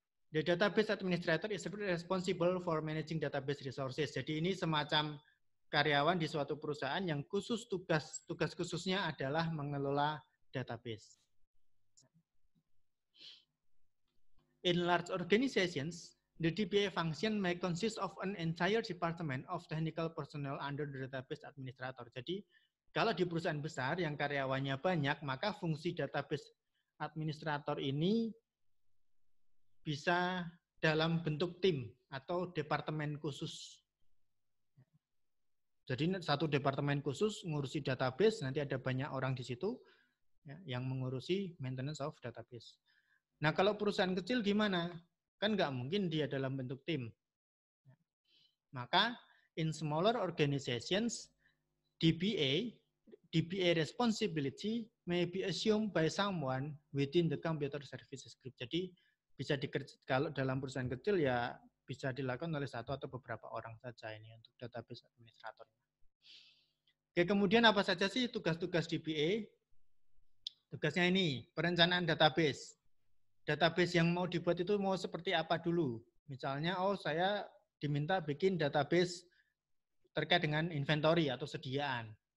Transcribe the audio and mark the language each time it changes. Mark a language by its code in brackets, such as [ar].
[en] The database administrator is responsible for managing database resources. [id] Jadi ini semacam karyawan di suatu perusahaan yang khusus tugas khususnya adalah mengelola database. [en] In large organizations, the DBA function may consist of an entire department of technical personnel under the database administrator. [id] Jadi kalau di perusahaan besar yang karyawannya banyak, maka fungsi database administrator ini bisa dalam bentuk tim atau departemen khusus. Jadi satu departemen khusus mengurusi database, nanti ada banyak orang di situ ya, yang mengurusi [en] maintenance of database. [id] Nah, kalau perusahaan kecil gimana? Kan nggak mungkin dia dalam bentuk tim. Maka [en] in smaller organizations, DBA responsibility may be assumed by someone within the computer services group. [id] Jadi bisa kalau dalam perusahaan kecil ya bisa dilakukan oleh satu atau beberapa orang saja ini untuk database administrator. Oke, kemudian apa saja sih tugas-tugas DBA? Tugasnya ini, perencanaan database. Database yang mau dibuat itu mau seperti apa dulu? Misalnya, oh saya diminta bikin database terkait dengan inventory atau sediaan.